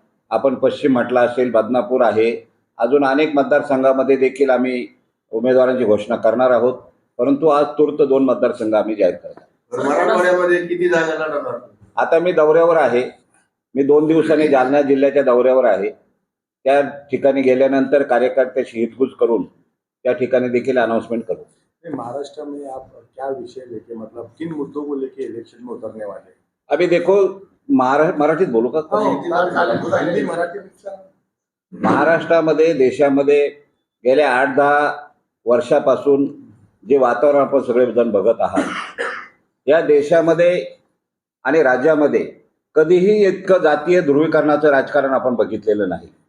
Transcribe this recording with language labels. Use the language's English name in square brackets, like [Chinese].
[Marathi] आपण पश्चिम म्हटला असेल, बदनापूर आहे, अजून अनेक मतदारसंघामध्ये देखील आम्ही उमेदवारांची घोषणा करणार आहोत, परंतु आज तूर्त 2 मतदारसंघ आम्ही जाहीर करणार। मराठवाड्यामध्ये किती जागा लढवणार? आता मी दौऱ्यावर आहे, मी 2 दिवसांनी जालना जिल्ह्याच्या दौऱ्यावर आहे। त्या ठिकाणी गेल्यानंतर कार्यकर्त्याशी हितगुज करून त्या ठिकाणी देखील अनाउंसमेंट करू। [Hindi] महाराष्ट्र में आप क्या विषय लेके, मतलब किन मुद्दों को लेके इलेक्शन में उतरने वाले? अभी देखो, [Marathi] मराठीत बोलू का? हिंदी मराठी महाराष्ट्रामध्ये, देशामध्ये गेल्या 8-10 वर्षापासून जे वातावरण आपण सगळेजण बघत आहात, या देशामध्ये आणि राज्यामध्ये कधीही इतकं जातीय ध्रुवीकरणाचं राजकारण आपण बघितलेलं नाही।